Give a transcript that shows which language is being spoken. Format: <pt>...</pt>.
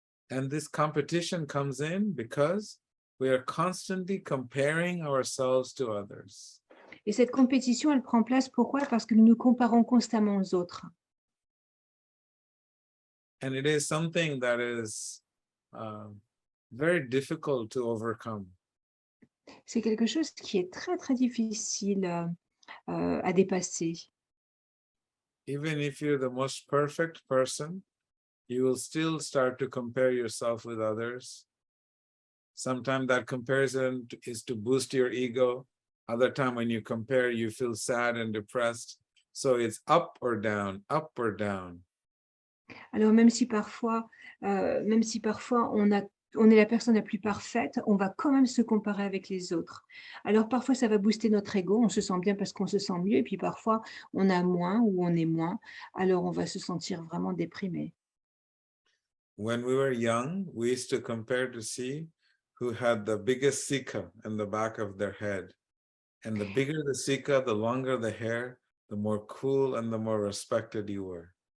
<en>And this competition comes in because we are constantly comparing ourselves to others.</en> <fr>Et cette compétition, elle prend place pourquoi? Parce que nous nous comparons constamment aux autres.</fr> <en>And it is something that is very difficult to overcome.</en> <fr>C'est quelque chose qui est très, très difficile à dépasser.</fr> <en>Even if you're the most perfect person, you will still start to compare yourself with others. Sometimes that comparison is to boost your ego. Other time when you compare, you feel sad and depressed. So it's up or down, up or down.</en> <fr>Alors même si parfois on est la personne la plus parfaite, on va quand même se comparer avec les autres. Alors parfois ça va booster notre ego, on se sent bien parce qu'on se sent mieux et puis parfois on a moins ou on est moins, alors on va se sentir vraiment déprimé.</fr> <en>When we were young, we used to compare to see who had the biggest sika in the back of their head. And the bigger the sika, the longer the hair, the more cool and the more respected you were.</en>